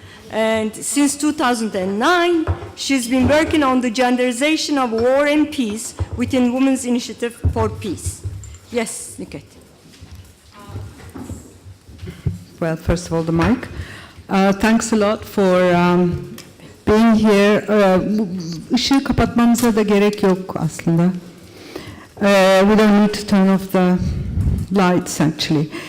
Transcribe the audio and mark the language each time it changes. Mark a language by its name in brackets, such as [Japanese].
[English] And since 2009, she's been working on the genderization of war and peace within Women's Initiative for Peace. Yes, Nükhet. Well, first of all, the mic. Thanks a lot for being here. [Turkish] Işığı kapatmamıza da gerek yok aslında. [English] We don't need to turn off the lights, actually.